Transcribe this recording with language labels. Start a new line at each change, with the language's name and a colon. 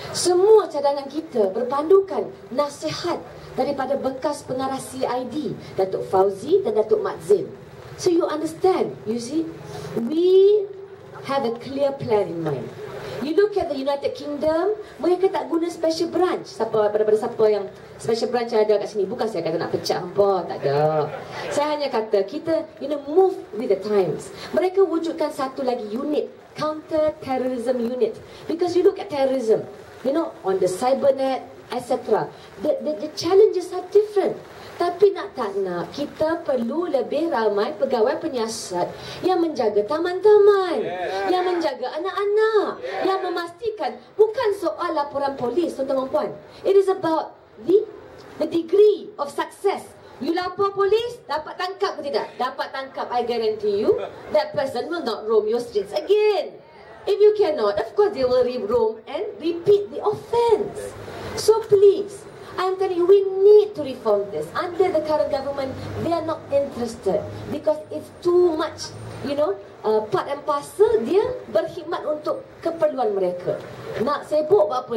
Malay: Semua cadangan kita berpandukan nasihat daripada bekas pengarah CID Datuk Fauzi dan Datuk Mat Zain.
English: So you understand, you see, we have a clear plan in mind. You look at the United Kingdom,
Malay: mereka tak guna
English: special branch.
Malay: Siapa yang special branch yang ada kat sini? Bukan saya kata nak pecah hampa, tak ada. Saya hanya kata kita
English: move with the times.
Malay: Mereka wujudkan satu lagi unit, counter terrorism unit.
English: Because you look at terrorism, on the cybernet, etc. The challenges are different.
Malay: Tapi nak tak nak, kita perlu lebih ramai pegawai penyiasat yang menjaga taman-taman, yang menjaga anak-anak, yang memastikan bukan soal laporan polis, tuan-tuan dan puan.
English: It is about the degree of success.
Malay: You lapor polis, dapat tangkap ke tidak? Dapat tangkap,
English: I guarantee you, that person will not roam your streets again. If you cannot, of course they will roam and repeat the offence. So please, I'm telling you, we need to reform this. Under the current government, they are not interested because it's too much, part and parcel
Malay: dia berkhidmat untuk keperluan mereka. Nak sibuk buat apa?